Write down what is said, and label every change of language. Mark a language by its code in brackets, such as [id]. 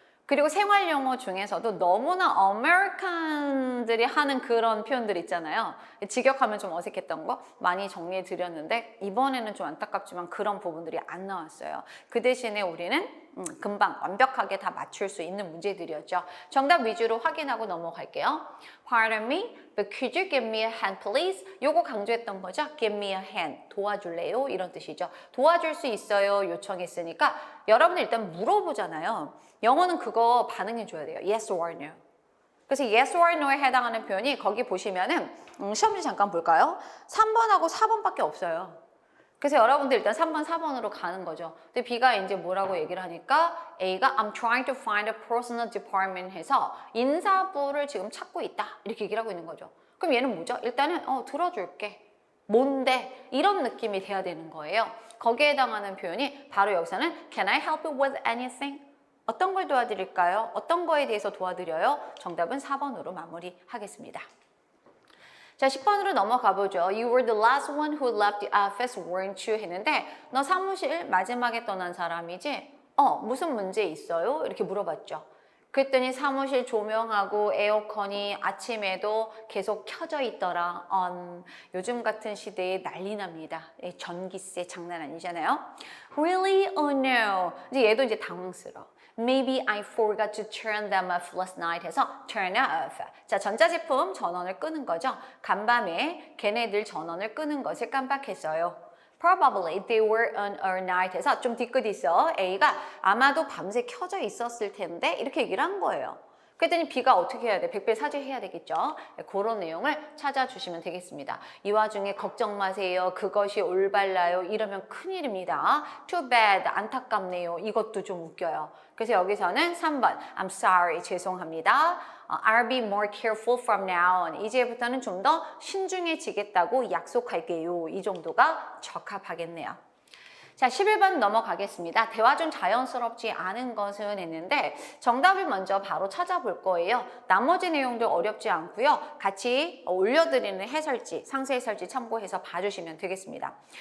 [ko] 그리고 생활영어 중에서도 너무나 아메리칸들이 하는 그런 표현들 있잖아요. 직역하면 좀 어색했던 거 많이 정리해 드렸는데 이번에는 좀 안타깝지만 그런 부분들이 안 나왔어요. 그 대신에 우리는 금방 완벽하게 다 맞출 수 있는 문제들이었죠. 정답 위주로 확인하고 넘어갈게요. [en] Pardon me, but could you give me a hand please? [ko] 요거 강조했던 거죠. [en] Give me a hand, [ko] 도와줄래요? 이런 뜻이죠. 도와줄 수 있어요 요청했으니까 여러분들 일단 물어보잖아요. 영어는 그거 반응해줘야 돼요. [en] Yes or no. [ko] 그래서 yes or no에 해당하는 표현이 거기 보시면은 시험지 잠깐 볼까요? 3번하고 4번밖에 없어요. 그래서 여러분들 일단 3번, 4번으로 가는 거죠. 근데 B가 이제 뭐라고 얘기를 하니까 A가 [en] I'm trying to find a personal department [ko] 해서 인사부를 지금 찾고 있다. 이렇게 얘기를 하고 있는 거죠. 그럼 얘는 뭐죠? 일단은 들어줄게. 뭔데? 이런 느낌이 돼야 되는 거예요. 거기에 해당하는 표현이 바로 여기서는 [en] Can I help you with anything? [ko] 어떤 걸 도와드릴까요? 어떤 거에 대해서 도와드려요? 정답은 4번으로 마무리하겠습니다. 자, 10번으로 넘어가 보죠. [en] You were the last one who left the office, weren't you? [ko] 했는데 너 사무실 마지막에 떠난 사람이지? 무슨 문제 있어요? 이렇게 물어봤죠. 그랬더니 사무실 조명하고 에어컨이 아침에도 계속 켜져 있더라. 요즘 같은 시대에 난리 납니다. 전기세 장난 아니잖아요. [en] Really? Oh no. [ko] 이제 얘도 이제 당황스러워. [en] Maybe I forgot to turn them off last night [ko] 해서 [en] turn off. [ko] 자, 전자제품 전원을 끄는 거죠. 간밤에 걔네들 전원을 끄는 것을 깜빡했어요. [en] Probably they were on a night [ko] 해서 좀 뒤끝 있어. A가 아마도 밤새 켜져 있었을 텐데 이렇게 얘기를 한 거예요. 그랬더니 B가 어떻게 해야 돼? 백배사죄해야 되겠죠. 그런 내용을 찾아주시면 되겠습니다. 이 와중에 걱정 마세요. 그것이 올바라요. 이러면 큰일입니다. [en] Too bad. [ko] 안타깝네요. 이것도 좀 웃겨요. 그래서 여기서는 3번 [en] I'm sorry. [ko] 죄송합니다. [en] I'll be more careful from now on. [ko] 이제부터는 좀 더 신중해지겠다고 약속할게요. 이 정도가 적합하겠네요. 자, 11번 넘어가겠습니다. 대화 중 자연스럽지 않은 것은 했는데 정답을 먼저 바로 찾아볼 거예요. 나머지 내용도 어렵지 않고요. 같이 올려드리는 해설지, 상세 해설지 참고해서 봐주시면 되겠습니다.